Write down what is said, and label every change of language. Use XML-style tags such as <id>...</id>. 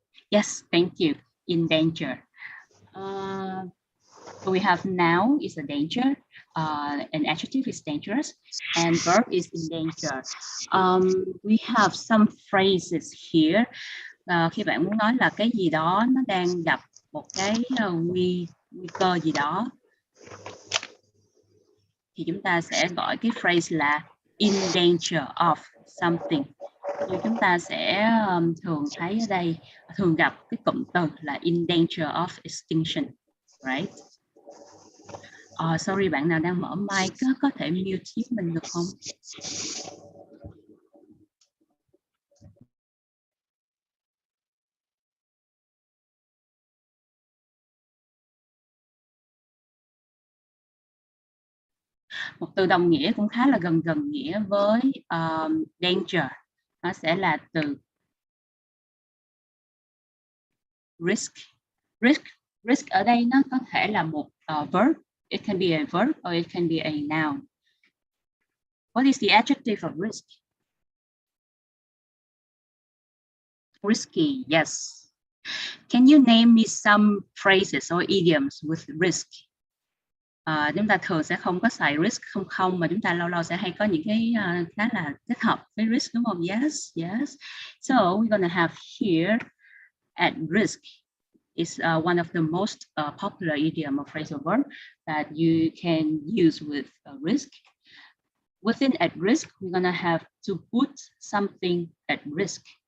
<en>Yes, thank you. In danger. So we have noun is a danger, an adjective is dangerous, and verb is in danger. We have some phrases here.</en> <vi>Khi bạn muốn nói là cái gì đó nó đang gặp một cái nguy cơ gì đó, thì chúng ta sẽ gọi cái phrase là</vi> <en>in danger of something.</en> <vi>Như chúng ta sẽ thường thấy ở đây, thường gặp cái cụm từ là</vi> <en>in danger of extinction, right? Sorry,</en> <vi>bạn nào đang mở mic có thể mute giúp mình được không? Một từ đồng nghĩa cũng khá là gần nghĩa với danger. Nó sẽ là từ risk. Risk ở đây nó có thể là một verb.</vi> <en>It can be a verb or it can be a noun. What is the adjective of risk? Risky, yes. Can you name me some phrases or idioms with risk?</en> <vi>Chúng ta thường sẽ không có xài risk không mà chúng ta lâu lâu sẽ hay có những cái khá là kết hợp với risk, đúng không?</vi> <en>Yes, yes. So we're gonna have here at risk is one of the most popular idiom or phrasal verb that you can use with risk. Within at risk, we're gonna have to put something at risk.</en>